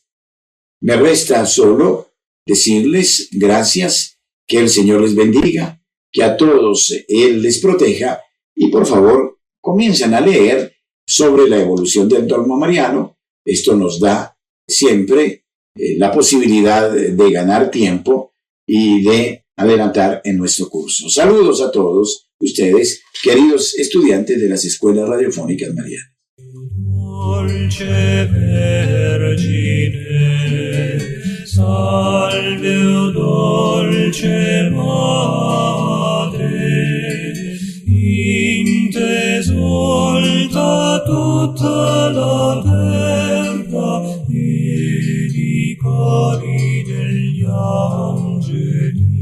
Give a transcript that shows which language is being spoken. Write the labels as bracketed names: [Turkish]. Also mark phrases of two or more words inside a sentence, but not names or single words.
[Spanish] Me resta solo decirles gracias, que el Señor les bendiga, que a todos Él les proteja y por favor comiencen a leer sobre la evolución del dogma mariano. Esto nos da siempre la posibilidad de ganar tiempo y de adelantar en nuestro curso. Saludos a todos ustedes, queridos estudiantes de las escuelas radiofónicas marianas. [Italian] Dolce Vergine, salve o dolce Madre, in te esulta tutta la terra ed i cori degli angeli.